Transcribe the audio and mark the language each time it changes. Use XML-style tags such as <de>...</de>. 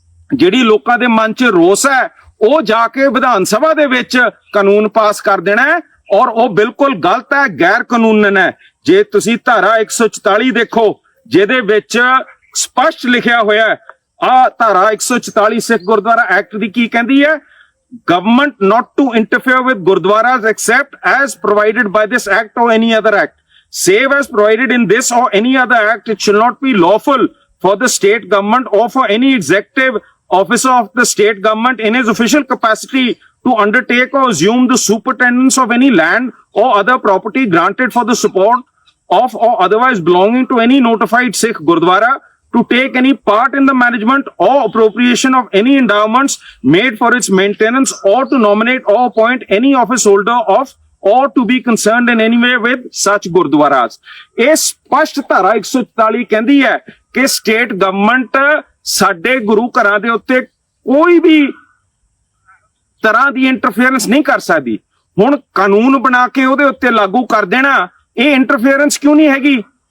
<pa>ਜਿਹੜੀ ਲੋਕਾਂ ਦੇ ਮਨ 'ਚ ਰੋਸ ਹੈ ਉਹ ਜਾ ਕੇ ਵਿਧਾਨ ਸਭਾ ਦੇ ਵਿੱਚ ਕਾਨੂੰਨ ਪਾਸ ਕਰ ਦੇਣਾ ਹੈ ਔਰ ਉਹ ਬਿਲਕੁਲ ਗਲਤ ਹੈ, ਗੈਰ ਕਾਨੂੰਨਨ ਹੈ। ਜੇ ਤੁਸੀਂ ਧਾਰਾ 144 ਦੇਖੋ ਜਿਹਦੇ ਵਿੱਚ ਸਪਸ਼ਟ ਲਿਖਿਆ ਹੋਇਆ ਹੈ, ਆ ਧਾਰਾ 144 ਸਿੱਖ ਗੁਰਦੁਆਰਾ ਐਕਟ ਦੀ ਕੀ ਕਹਿੰਦੀ ਹੈ?</pa> <en>Government not to interfere with gurdwaras except as provided by this act or any other act. Save as provided in this or any other act, it shall not be lawful for the state government or for any executive officer of the state government in his official capacity to undertake or assume the superintendence of any land or other property granted for the support of or otherwise belonging to any notified Sikh Gurdwara, to take any part in the management or appropriation of any endowments made for its maintenance, or to nominate or appoint any office holder of or to be concerned in any way with such Gurdwaras.</en> <pa>ਇਹ ਸਪਸ਼ਟ ਧਾਰਾ 144 ਕਹਿੰਦੀ ਹੈ ਕਿ state government ਸਾਡੇ ਗੁਰੂ ਘਰਾਂ ਦੇ ਉੱਤੇ ਕੋਈ ਵੀ ਤਰ੍ਹਾਂ ਦੀ ਇੰਟਰਫੇਰੈਂਸ ਨਹੀਂ ਕਰ ਸਕਦੀ। ਹੁਣ ਕਾਨੂੰਨ ਬਣਾ ਕੇ ਉਹਦੇ ਉੱਤੇ ਲਾਗੂ ਕਰ ਦੇਣਾ, ਇਹ ਇੰਟਰਫੇਰੈਂਸ ਕਿਉਂ ਨਹੀਂ ਹੈਗੀ?</pa>